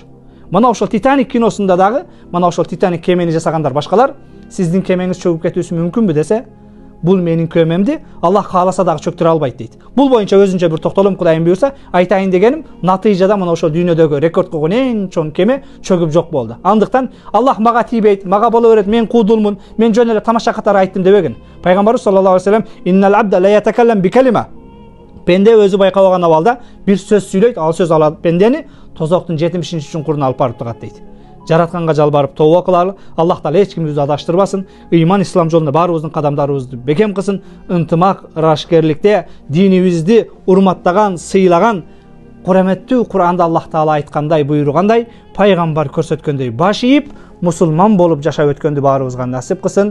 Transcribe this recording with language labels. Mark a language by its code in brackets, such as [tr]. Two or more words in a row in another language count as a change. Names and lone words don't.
[ky] Мына ошол Титаник киносунда дагы, мына ошол Титаник кемени жасагандар башкалар, сиздин кемеңиз чөгүп кетүүсү мүмкүнбү десе, бул менин көмемди Аллах кааласа дагы чөктүрө албайт дейт. Бул боюнча өзүнчө бир токтолом Кудайым буйрса айтайын дегеним, натыйжада мына ошол дүйнөдөгү рекорд койгон эң чоң кеме чөгүп жок болду. Андыктан Аллах мага тийбейт, мага боло берет, мен куудулмун, мен жөн эле тамаша катары айттым дебеген. [ar] Пайгамбарыбыз صلى الله عليه وسلم إن العبد ليتكلم بالكلمة. [ky] Пенде өзү байкабаган абалда бир сөз сүйлөйт, ал сөз алат пендени тозоктун 70-чуңкуруна алып барып тыгат дейт. Жаратканга жалбарып тооба кылалы, Аллах Таала эч кимди адаштырбасын, ыйман ислам жолунда баарыбыздын кадамдарыбызды бекем кылсын, ынтымак, ырашкерликте динибизди урматтаган, сыйлаган, кураметтүү Кур'анда Аллах Таала айткандай, буйругандай, пайгамбар көрсөткөндөй баш ийип, мусулман болуп жашап өткөндү баарыбызга насип кылсын.